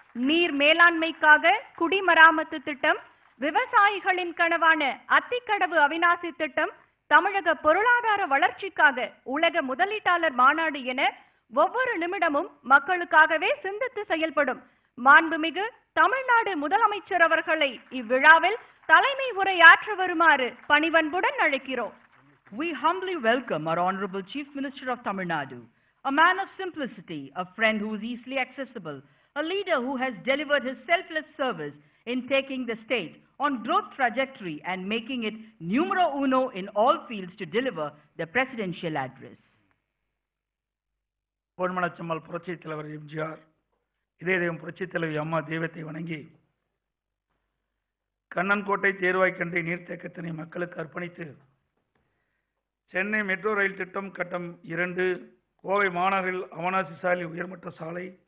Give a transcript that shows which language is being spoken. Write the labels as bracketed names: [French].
[Tamil] நீர் மேலாண்மைக்காக குடிமராமத்து திட்டம், விவசாயிகளின் கனவான அத்திக்கடவு அவிநாசி திட்டம், தமிழக பொருளாதார வளர்ச்சிக்காக உலக முதலீட்டாளர் மாநாடு என ஒவ்வொரு நிமிடமும் மக்களுக்காகவே சிந்தித்து செயல்படும் மாண்புமிகு தமிழ்நாடு முதலமைச்சர் அவர்களை இவ்விழாவில் தலைமை உரையாற்ற வருமாறு பணிவன்புடன் அழைக்கிறோம். [English] We humbly welcome our Honorable Chief Minister of Tamil Nadu, a man of simplicity, a friend who is easily accessible, a leader who has delivered his selfless service in taking the state on growth trajectory and making it numero uno in all fields to deliver the presidential address. [Tamil] பொன்மனச்செம்மல் புரட்சித் தலைவர் எம்ஜிஆர், இதே தெய்வம் புரட்சித் தலைவி அம்மா தெய்வத்தை வணங்கி கண்ணன்கோட்டை தேர்வாய்க்கண்டை நீர்த்தேக்கத்தினை மக்களுக்கு அர்ப்பணித்து சென்னை மெட்ரோ ரயில் திட்டம் கட்டம் 2, கோவை மாநகரில் அவனாசி சாலை உயர்மட்ட சாலை,